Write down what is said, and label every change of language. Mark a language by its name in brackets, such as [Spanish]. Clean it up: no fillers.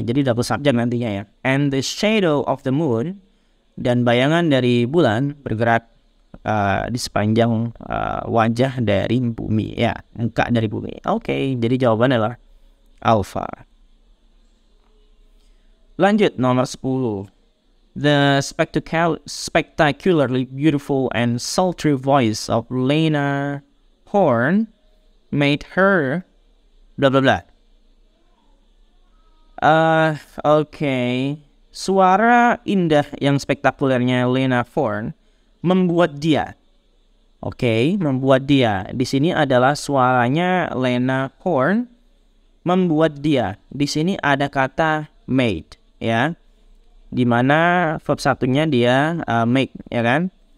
[Indonesian] Jadi double subjek nantinya ya. [English] And the shadow of the moon, [Indonesian] dan bayangan dari bulan bergerak di sepanjang wajah dari bumi, ya, muka dari bumi. Oke, jadi jawabannya adalah alpha. Lanjut nomor 10. [English] The spectacularly beautiful and sultry voice of Lena Horne made her blah blah blah. Oke. [Indonesian] Suara indah yang spektakulernya Lena Horne membuat dia. Oke, membuat dia. Di sini adalah suaranya Lena Horne membuat dia. Di sini ada kata made, ya. Di mana verb satunya dia make, ya kan?